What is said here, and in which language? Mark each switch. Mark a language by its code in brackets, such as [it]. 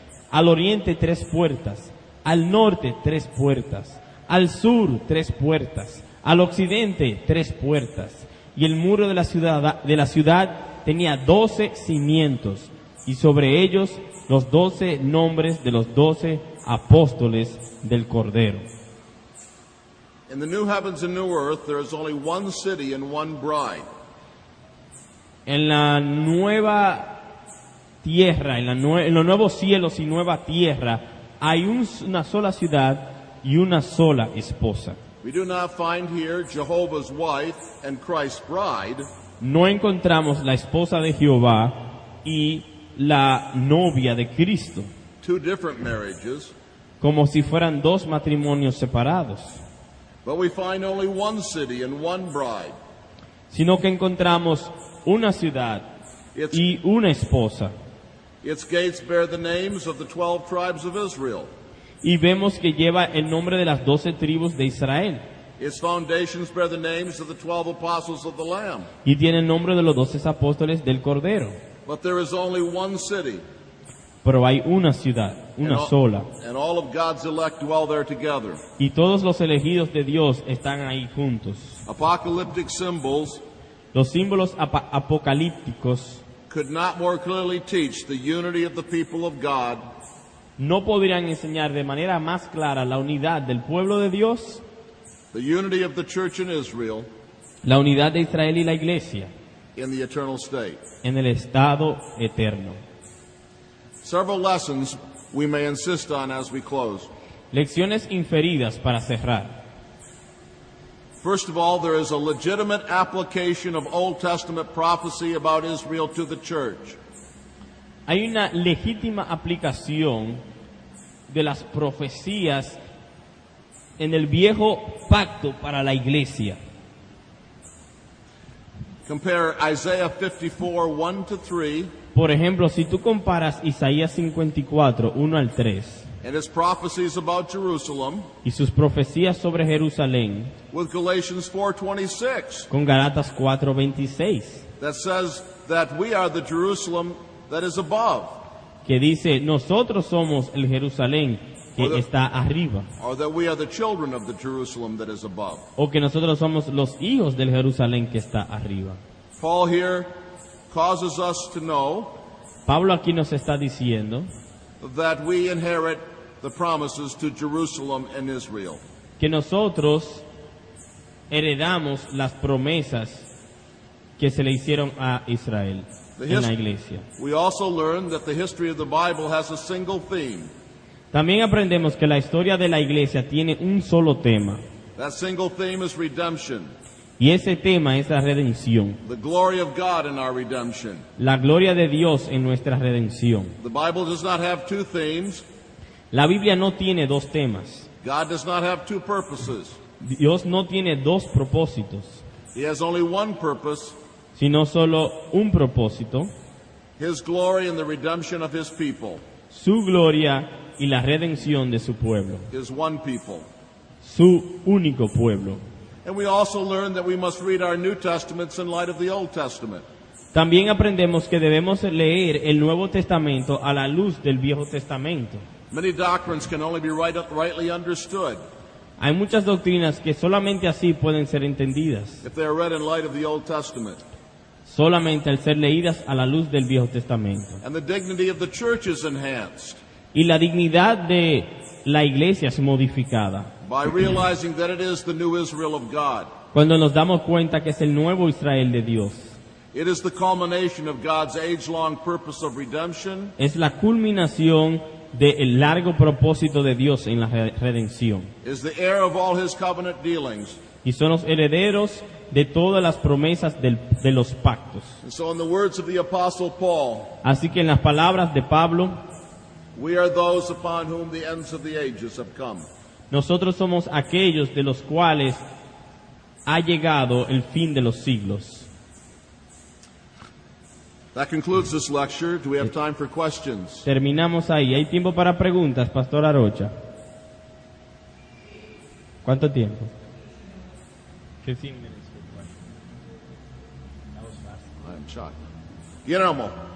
[es] Al oriente 3 puertas, al norte 3 puertas, al sur 3 puertas, al occidente 3 puertas. Y el muro de la ciudad tenía 12 cimientos, y sobre ellos los 12 nombres de los 12 apóstoles del Cordero. [en] In the new heavens and new earth, there is only one city and one bride. [es] En la nueva tierra, en los nuevos cielos y nueva tierra, hay una sola ciudad y una sola esposa. [en] We do not find here Jehovah's wife and Christ's bride. [es] No encontramos la esposa de Jehová y la novia de Cristo, [en] Two different marriages. [es] como si fueran 2 matrimonios separados, [en] But we find only one city and one bride. [es] sino que encontramos una ciudad y una esposa. [en] Its gates bear the names of the 12 tribes of Israel. [es] Y vemos que lleva el nombre de las 12 tribus de Israel. [en] Its foundations bear the names of the 12 apostles of the Lamb. [es] Y tiene el nombre de los 12 apóstoles del Cordero. [en] But there is only one city. [es] Pero hay una ciudad, una sola. [en] And all of God's elect dwell there together. [es] Y todos los elegidos de Dios están ahí juntos. [en] Apocalyptic symbols [es] Los símbolos apocalípticos [en] could not more clearly teach the unity of the people of God [es] no podrían enseñar de manera más clara la unidad del pueblo de Dios, [en] the unity of the church in Israel [es] la unidad de Israel y la iglesia [en] in the eternal state. [es] en el estado eterno. [en] Several lessons we may insist on as we close. [es] Lecciones inferidas para cerrar. [en] First of all, there is a legitimate application of Old Testament prophecy about Israel to the church. [es] Hay una legítima aplicación de las profecías en el viejo pacto para la iglesia. [en] Compare Isaiah 54, 1 to 3, [es] Por ejemplo, si tú comparas Isaías 54, 1 al 3, [en] and its prophecies about Jerusalem [es] y sus profecías sobre Jerusalén, [en] with Galatians 4:26, [es] con Galatas 4:26, [en] that says that we are the Jerusalem that is above, [es] que dice, nosotros somos el Jerusalén que está arriba, [en] or that we are the children of the Jerusalem that is above. [es] o que nosotros somos los hijos del Jerusalén que está arriba. [en] Paul here causes us to know [es] Pablo aquí nos está diciendo [en] that we inherit the promises to Jerusalem and Israel. [es] que nosotros heredamos las promesas que se le hicieron a Israel en la iglesia. [en] We also learn that the history of the Bible has a single theme. [es] También aprendemos que la historia de la iglesia tiene un solo tema, [en] That single theme is redemption, [es] y ese tema es la redención, [en] the glory of God in our redemption. [es] la gloria de Dios en nuestra redención. [en] The Bible does not have two themes. [es] La Biblia no tiene 2 temas, [en] God does not have two purposes. [es] Dios no tiene 2 propósitos, [en] He has only one purpose, [es] sino solo un propósito, [en] His glory and the redemption of His people, [es] su gloria y la redención de su pueblo, [en] His one people. [es] su único pueblo. [en] And we also learn that we must read our New Testaments in light of the Old Testament. [es] También aprendemos que debemos leer el Nuevo Testamento a la luz del Viejo Testamento. [en] Many doctrines can only be rightly understood [es] Hay muchas doctrinas que solamente así pueden ser entendidas, [en] if they are read in light of the Old Testament. [es] solamente al ser leídas a la luz del Viejo Testamento. [en] And the dignity of the church is enhanced [es] Y la dignidad de la iglesia es modificada [en] by realizing that it is the new Israel of God. [es] cuando nos damos cuenta que es el nuevo Israel de Dios. [en] It is the culmination of God's age-long purpose of redemption [es] Es la culminación del largo propósito de Dios en la redención. [en] is the heir of all his covenant dealings. [es] Y son los herederos de todas las promesas de los pactos. [en] And so in the words of the Apostle Paul, [es] Así que en las palabras de Pablo, [en] we are those upon whom the ends of the ages have come. [es] nosotros somos aquellos de los cuales ha llegado el fin de los siglos. [en] That concludes this lecture. Do we have time for questions? [es] Terminamos ahí. ¿Hay tiempo para preguntas, Pastor Arocha? ¿Cuánto tiempo? [en] 15 minutes. I am shocked. Guillermo.